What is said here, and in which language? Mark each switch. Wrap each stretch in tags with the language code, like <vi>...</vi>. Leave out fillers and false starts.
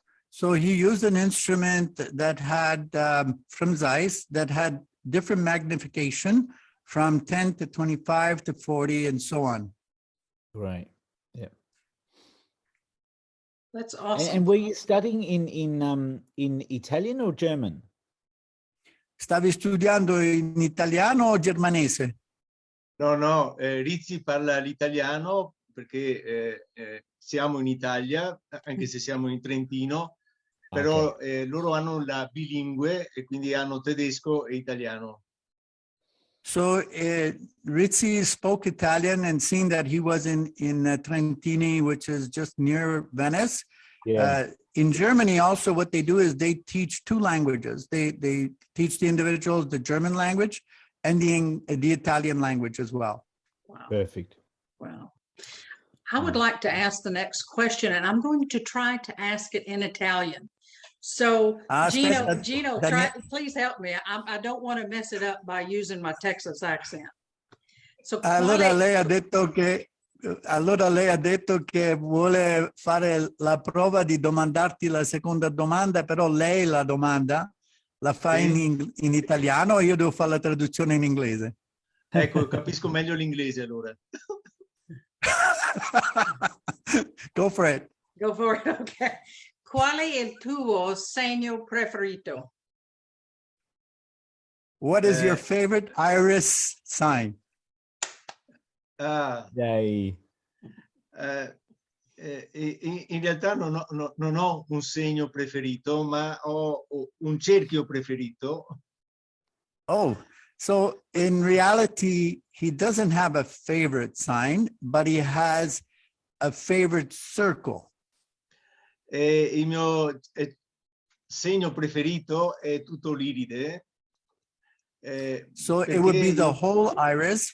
<en>So he used an instrument that had from Zeiss that had different magnification from 10 to 25 to 40 and so on. Right. Yeah. That's And, awesome. and were you studying in Italian or German?</en> <it>Stavi studiando in italiano o germanese? No, Rizzi parla l'italiano perché siamo in Italia, anche se siamo in Trentino, però loro hanno la bilingue e quindi hanno tedesco e italiano.</it> <en>So Rizzi spoke Italian, and seeing that he was in Trentini, which is just near Venice. Yeah. In Germany, also what they do is they teach two languages. They teach the individuals the German language and the Italian language as well. Wow. Perfect. Wow. I would like to ask the next question, and I'm going to try to ask it in Italian. So, Gino, please help me. I don't want to mess it up by using my Texas accent. So,</en> <it>Allora lei ha detto che vuole fare la prova di domandarti la seconda domanda, però lei la domanda la fa in italiano e io devo fare la traduzione in inglese. Ecco, capisco meglio l'inglese allora.</it> <en>Go for it. Go for it, okay.</en> <it>Qual è il tuo segno preferito?</it> <en>What is your favorite iris sign?</en> <it>Dai. In realtà non ho un segno preferito, ma ho un cerchio preferito.</it> <en>Oh, so in reality, he doesn't have a favorite sign, but he has a favorite circle.</en> <it>Il mio segno preferito è tutto l'iride.</it> <en>So it would be the whole iris.</en>